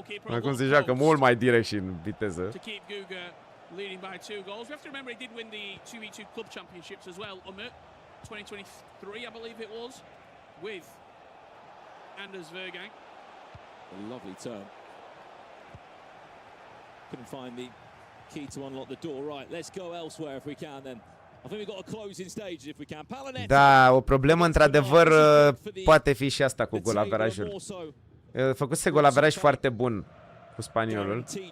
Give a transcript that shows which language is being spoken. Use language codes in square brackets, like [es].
[ro] Acum se joacă mult mai direct și în viteză. [en] Leading by 2 goals. We have to remember he did win the 2v2 club championships as well, 2023, I believe it was, with Anders Vergang. A lovely turn. Couldn't find the key to unlock the door. Right, let's go elsewhere if we can then. I think we've got a closing stage if we can. [ro] Da, o problemă într-adevăr poate fi și asta cu golaverajul. Făcuse golaveraj foarte bun cu spaniolul.